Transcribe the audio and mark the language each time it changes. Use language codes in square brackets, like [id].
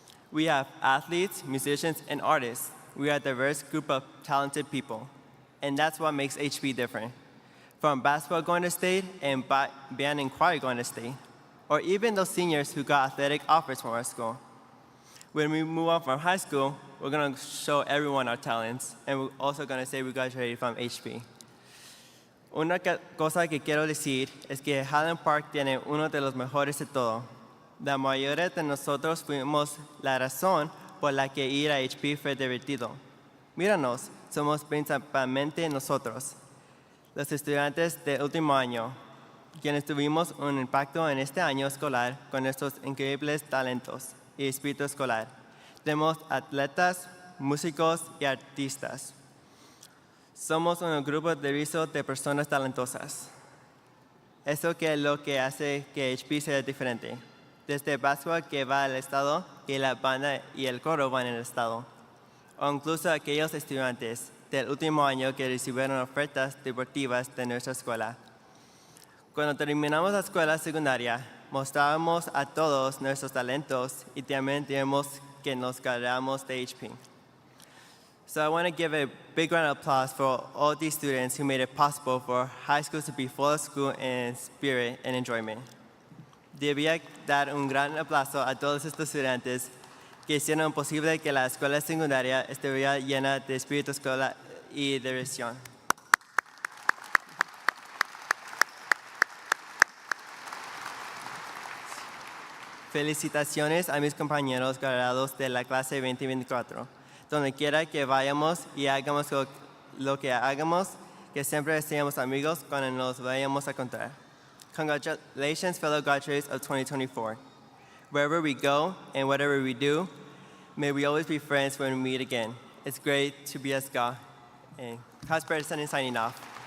[en] We have athletes, musicians, and artists. We are a diverse group of talented people, and that's what makes HP different. From basketball going to state and band and choir going to state, or even those seniors who got athletic offers from our school. When we move on from high school, we're going to show everyone our talents, and we're also going to say we graduated from HP. [es] Una cosa que quiero decir es que Highland Park tiene uno de los mejores de todo. La mayoría de nosotros fuimos la razón por la que ir a HP fue divertido. Míranos, somos principalmente nosotros, los estudiantes del último año, quienes tuvimos un impacto en este año escolar con nuestros increíbles talentos y espíritu escolar. Tenemos atletas, músicos y artistas. Somos un grupo diverso de personas talentosas. Eso es lo que hace que HP sea diferente. Desde el básquetbol que va al estado y la banda y el coro van al estado. O incluso aquellos estudiantes del último año que recibieron ofertas deportivas de nuestra escuela. Cuando terminamos la escuela secundaria, mostrábamos a todos nuestros talentos y también tenemos que nos graduamos de HP. [en] So I want to give a big round of applause for all these students who made it possible for high school to be full of school and spirit and enjoyment. [es] Debía dar un gran aplauso a todos estos estudiantes que hicieron posible que la escuela secundaria estuviera llena de espíritu escolar y diversión. Felicitaciones a mis compañeros graduados de la clase 2024. Donde quiera que vayamos y hagamos lo que hagamos, que siempre seamos amigos cuando nos vayamos a encontrar. [en] Congratulations, fellow graduates of 2024. Wherever we go and whatever we do, may we always be friends when we meet again. It's great to be a ska. And Casper is signing off.